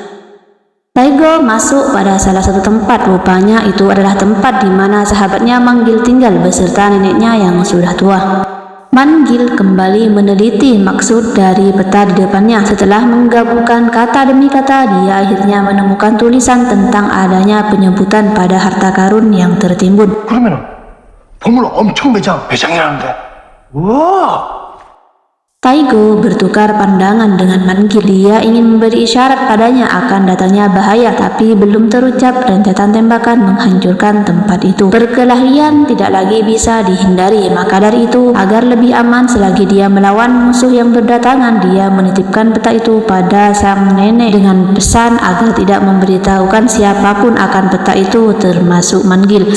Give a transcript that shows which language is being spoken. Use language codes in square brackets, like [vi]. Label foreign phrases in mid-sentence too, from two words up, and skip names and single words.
[id] Taigo masuk pada salah satu tempat. Rupanya itu adalah tempat di mana sahabatnya Manggil tinggal beserta neneknya yang sudah tua. Manggil kembali meneliti maksud dari peta di depannya. Setelah menggabungkan kata demi kata, dia akhirnya menemukan tulisan tentang adanya penyebutan pada harta karun yang tertimbun. [ko] 그러면은 보물 엄청 매장 배장이라는데. 우와! [id] Taigo bertukar pandangan dengan Manggil. Dia ingin memberi isyarat padanya akan datangnya bahaya, tapi belum terucap rentetan tembakan menghancurkan tempat itu. Perkelahian tidak lagi bisa dihindari, maka dari itu agar lebih aman selagi dia melawan musuh yang berdatangan, dia menitipkan peta itu pada sang nenek dengan pesan agar tidak memberitahukan siapapun akan peta itu termasuk Manggil.